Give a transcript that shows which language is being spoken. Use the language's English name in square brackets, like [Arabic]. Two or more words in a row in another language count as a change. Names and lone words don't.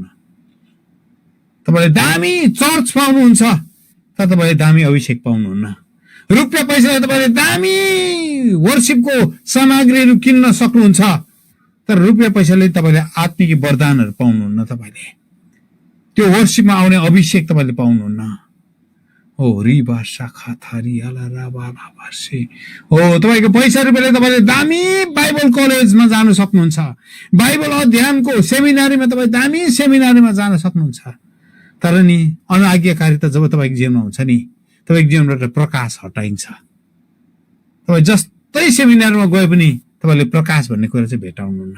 [Nepali] तपाईँले दामी चर्च पाउनुहुन्छ तर तपाईँले दामी अभिषेक पाउनुहुन्न। रुपियाँ पैसाले तपाईँले दामी वर्शिपको सामग्रीहरू किन्न सक्नुहुन्छ तर रुपियाँ पैसाले तपाईँले आत्मिक वरदानहरू पाउनुहुन्न। तपाईँले त्यो वर्शिपमा आउने अभिषेक तपाईँले पाउनुहुन्न। ओ रिबा शाखा थारी आला राबा भासे। ओ तपाईँको पैसा रुपियाँले तपाईँले दामी बाइबल कलेजमा जान सक्नुहुन्छ, बाइबल अध्ययनको सेमिनारीमा तपाईँ दामी सेमिनारीमा जान सक्नुहुन्छ, तर नि अनाज्ञाकारिता जब तपाईँको जीवनमा हुन्छ नि तपाईँको जीवनबाट प्रकाश हटाइन्छ। तपाईँ जस्तै सेमिनारमा गए पनि तपाईँले प्रकाश भन्ने कुरा चाहिँ भेटाउनुहुन्न।